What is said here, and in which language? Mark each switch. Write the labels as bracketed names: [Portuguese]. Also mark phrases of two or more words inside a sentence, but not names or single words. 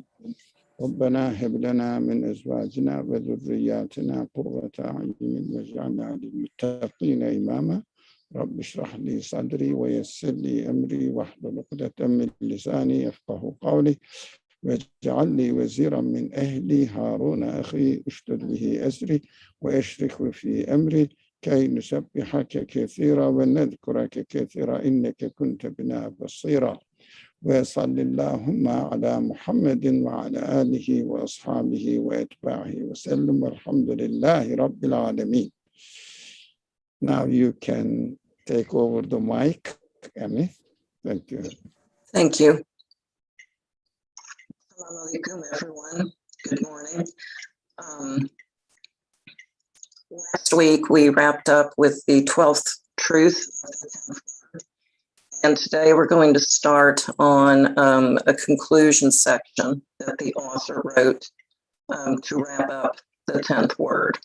[Arabic] ربنا هب لنا من أزواجنا وذرياتنا قرة أعين واجعلنا للمتقين إماما. رب اشرح لي صدري ويسر لي أمري واحلل عقدة من لساني يفقهوا قولي واجعل لي وزيرا من أهلي هارون أخي اشدد به أزري وأشركه في أمري كي نسبحك كثيرا ونذكرك كثيرا إنك كنت بنا بصيرا وصلى اللهم على محمد وعلى آله وأصحابه وأتباعه وسلم والحمد لله رب العالمين. [English] Now you can take over the mic, Amy. Thank you. Thank you. [Arabic] السلام عليكم, [English] everyone. Good morning. Last week, we wrapped up with the 12th truth, and today we're going to start on a conclusion section that the author wrote to wrap up the 10th word.